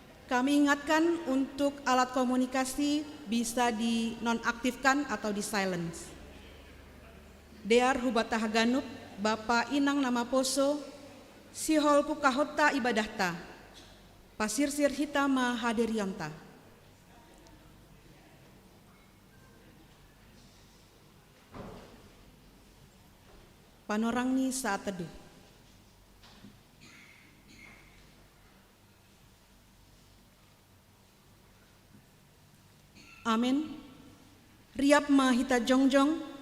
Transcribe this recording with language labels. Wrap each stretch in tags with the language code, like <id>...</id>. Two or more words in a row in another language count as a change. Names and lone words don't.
<id>Kami ingatkan untuk alat komunikasi bisa dinonaktifkan atau di silence.</id> <bts>Dear Hubata Haganup, Bapa Inang Namaposo, Sihol Pukahota Ibadahta, Pasirsir Hitama Hadirianta. Panorangni saat teduh. Amin. Riap ma hita jongjong.</bts>